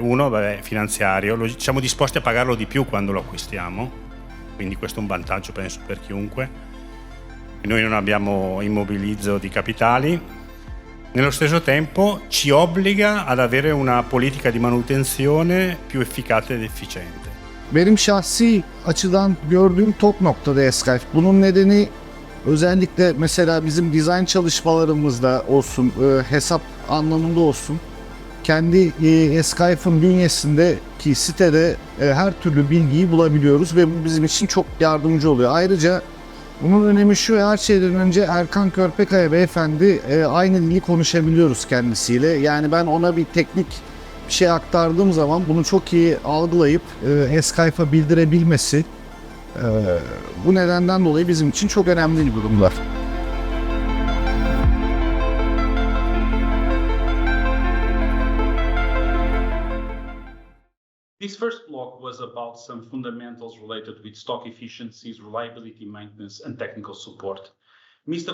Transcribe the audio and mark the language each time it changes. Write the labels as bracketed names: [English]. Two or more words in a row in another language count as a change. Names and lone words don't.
[Italian] Uno, finanziario, siamo disposti a pagarlo di più quando lo acquistiamo, quindi questo è un vantaggio penso per chiunque. E noi non abbiamo immobilizzo di capitali. Nello stesso tempo ci obbliga ad avere una politica di manutenzione più efficace ed efficiente. [Turkish] Benim şahsi açıdan gördüğüm top noktada SKF. Bunun nedeni özellikle mesela bizim dizayn çalışmalarımızda olsun, hesap anlamında olsun. Kendi SKF'ın bünyesindeki sitede her türlü bilgiyi bulabiliyoruz ve bu bizim için çok yardımcı oluyor. Ayrıca bunun önemi şu: her şeyden önce Erkan Körpekaya beyefendi aynı dili konuşabiliyoruz kendisiyle. Yani ben ona bir teknik bir şey aktardığım zaman bunu çok iyi algılayıp SKF'a bildirebilmesi bu nedenden dolayı bizim için çok önemli bir durumlar. [English] This first block was about some fundamentals related with stock efficiencies, reliability, maintenance, and technical support. Mr.